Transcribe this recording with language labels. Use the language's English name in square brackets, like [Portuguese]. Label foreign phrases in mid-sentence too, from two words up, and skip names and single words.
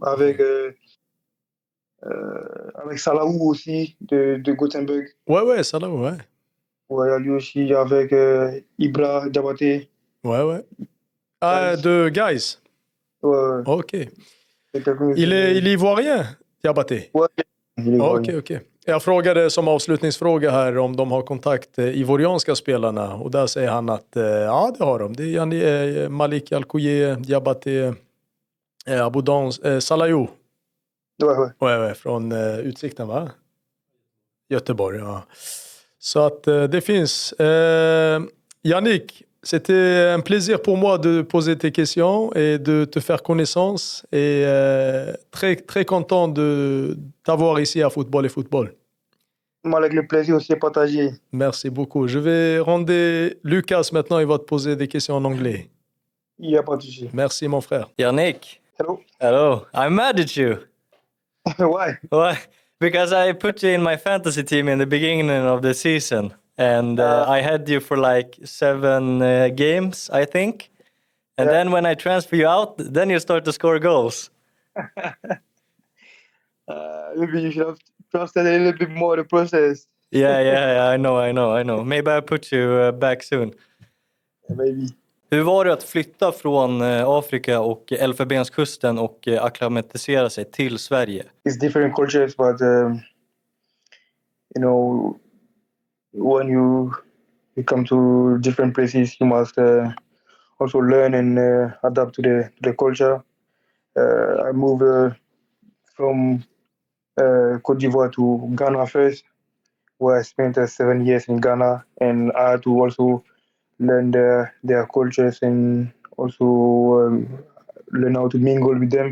[French] Avec Salaou aussi, de Gothenburg. Ouais, Salaou, ouais. Ouais, lui aussi, avec Ibra Diabaté. Ouais. Ah, de Guys. Ouais. Ok. Il est ivoirien, Diabaté? Ouais, il est ivoirien. Ok. [Swedish] Jag frågade som avslutningsfråga här om de har kontakt ivorianska spelarna. Och där säger han att ja, det har de. Det är Malik Alkouye, Diabaté, Aboudan, Salaou. Ouais, från Utsikten, va? Göteborg, ja. Så att det finns. [French] Yannick, c'était un plaisir pour moi de poser tes questions et de te faire connaissance. Et très, très content de t'avoir ici à Football et Football. Moi, avec le plaisir aussi partagé. Merci beaucoup. Je vais rendre Lucas maintenant, il va te poser des questions en anglais. Il n'y a pas de souci. Merci, mon frère. Yannick. [English] Hello. I'm mad at you. Why? Why? Because I put you in my fantasy team in the beginning of the season. And I had you for like 7 games, I think. And then when I transfer you out, then you start to score goals. Maybe you should have trusted a little bit more the process. Yeah, I know. Maybe I'll put you back soon. Maybe. [Swedish] Hur var det att flytta från Afrika och Elfenbenskusten och akklimatisera sig till Sverige? [English] It's different cultures, but when you come to different places, you must also learn and adapt to the culture. I moved from Côte d'Ivoire to Ghana first, where I spent 7 years in Ghana, and I had to also learn their cultures and also learn how to mingle with them.